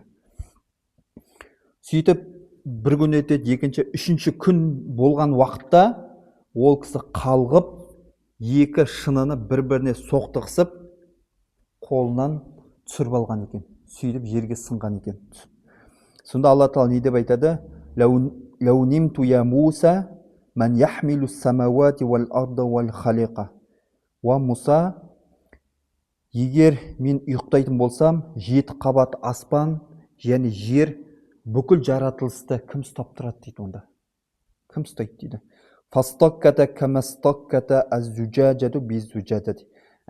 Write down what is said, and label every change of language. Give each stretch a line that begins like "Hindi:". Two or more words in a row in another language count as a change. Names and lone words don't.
Kazakh: Сөйтіп бір күн өтеді, екінші, үшінші күн болған уақытта ол кісі қалғып, 2 шыныны бір-біріне соқтығысып, қолынан түсіріп алған екен. Сөйтіп жерге сынған екен. Сонда Алла тағала не деп айтады?
Arabic: لو نمت يا موسى من يحمل السماوات والأرض والخليقة. وا موسى,
Kazakh: егер мен ұйықтайтын болсам, 7 қабат аспан және жер бүкіл жаратылысты кім ұстап тұрады дейді онда? Кім ұстайды дейді?
Arabic: فاصطكت كما اصطكت الزجاجة بالزجاجة.